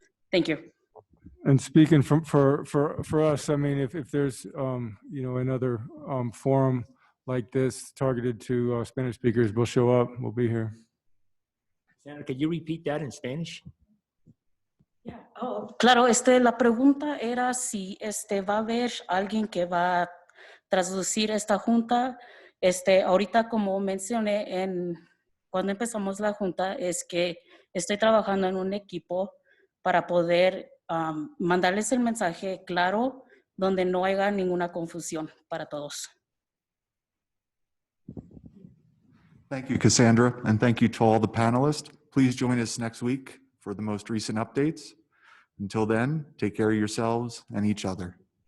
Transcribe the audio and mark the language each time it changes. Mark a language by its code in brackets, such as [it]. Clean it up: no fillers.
[en] Thank you. And speaking for us, I mean, if there's another forum like this targeted to Spanish speakers, we'll show up. We'll be here. Sandra, could you repeat that in Spanish? [es] Yeah. Oh, claro. La pregunta era si va a haber alguien que va a traducir esta junta. Ahorita como mencioné cuando empezamos la junta es que estoy trabajando en un equipo para poder mandarles el mensaje claro donde no haya ninguna confusión para todos. [en] Thank you, Cassandra, and thank you to all the panelists. Please join us next week for the most recent updates. Until then, take care of yourselves and each other.